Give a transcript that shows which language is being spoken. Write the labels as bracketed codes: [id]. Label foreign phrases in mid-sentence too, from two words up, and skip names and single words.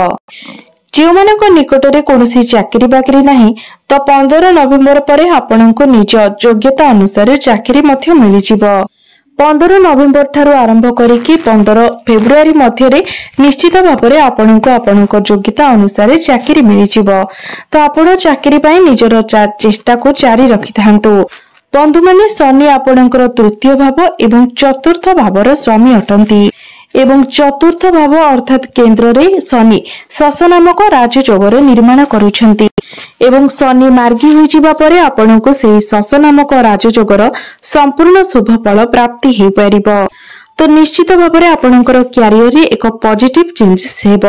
[or] ଯୋ ମାନଙ୍କ ନିକଟ ରେ କୌଣସି ଚାକିରି ବାକିରି ନାହିଁ ତୋ 15 ନଭେମ୍ବର ପରେ ଆପଣଙ୍କୁ ନିଜ ଯୋଗ୍ୟତା ଅନୁସାର ଚାକିରି ମଧ୍ୟ ମିଳି ଯିବ। 15 ନଭେମ୍ବର ଠାରୁ ଆରମ୍ଭ କରିକି 15 ଫେବ୍ରୁଆରୀ ମଧ୍ୟ ରେ ନିଶ୍ଚିତ ଭାବ ମେଂ ଆପଣଙ୍କୁ ଯୋଗ୍ୟତା ଅନୁସାର ଚାକିରି ମିଳି ଯିବ। ତୋ ଆପଣ ଚାକିରି ପାଇ ନିଜର ଚେଷ୍ଟା କୁ ଜାରି ରଖି ଥାନ୍ତୁ। ବନ୍ଧୁ ମାନେ ଶନି ଆପଣଙ୍କର ତୃତୀୟ ଭାବ ଏବଂ ଚତୁର୍ଥ ଭାବର ସ୍ୱାମୀ ଅଟନ୍ତି ଏବଂ ଚତୁର୍ଥ ଭାବ ଅର୍ଥାତ କେନ୍ଦ୍ର ରେ ଶନି ଶଶ ନାମକ ରାଜଯୋଗ ନିର୍ମାଣ କରୁଛନ୍ତି ଏବଂ ଶନି ମାର୍ଗୀ ହୋଇ ଯିବା ପରେ ଆପଣଙ୍କୁ ସେ ଶଶ ନାମକ ରାଜଯୋଗର ସମ୍ପୂର୍ଣ୍ଣ ଶୁଭ ଫଳ ପ୍ରାପ୍ତି ହୋଇ ପାରିବ। ତୋ ନିଶ୍ଚିତ ଭାବ ମେଂ ଆପଣଙ୍କର କ୍ୟାରିଅର ରେ ଏକ [en] positive changes [or] ହେବ।